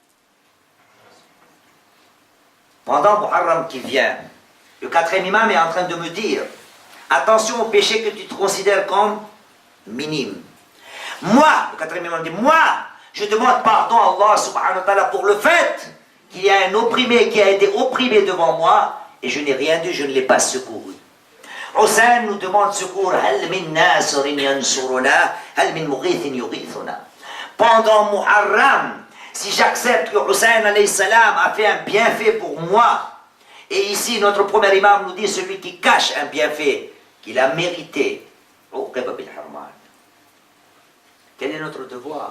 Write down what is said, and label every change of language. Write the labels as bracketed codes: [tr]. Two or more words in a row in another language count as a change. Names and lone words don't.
[fr] Pendant Muharram qui vient, le quatrième imam est en train de me dire, attention au péché que tu te considères comme minime. Moi, le quatrième imam dit, moi, je demande pardon à Allah [ar] سبحانه وتعالى [fr] pour le fait qu'il y a un opprimé qui a été opprimé devant moi et je n'ai rien dit, je ne l'ai pas secouru. Hussein nous demande secours. [ar] هل من ناصر ينصرنا، هل من مغيث يغيثنا. [fr] Pendant Muharram, si j'accepte que Hussein [ar] عليه السلام [fr] a fait un bienfait pour moi, et ici notre premier imam nous dit celui qui cache un bienfait qu'il a mérité, quel est notre devoir?